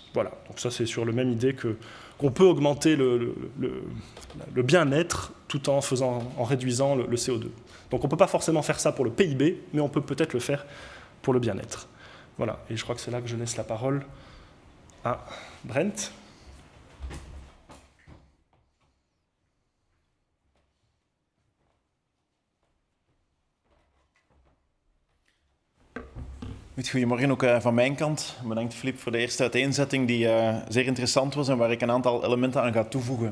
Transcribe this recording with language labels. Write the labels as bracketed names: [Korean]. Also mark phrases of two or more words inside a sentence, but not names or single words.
[French] Voilà, donc ça c'est sur la même idée qu'on peut augmenter le bien-être tout en réduisant le CO2. Donc on ne peut pas forcément faire ça pour le PIB, mais on peut peut-être le faire pour le bien-être. Voilà, et je crois que c'est là que je laisse la parole à Brent. [Dutch] Goedemorgen ook van mijn kant. Bedankt Filip voor de eerste uiteenzetting die zeer interessant was en waar ik een aantal elementen aan ga toevoegen.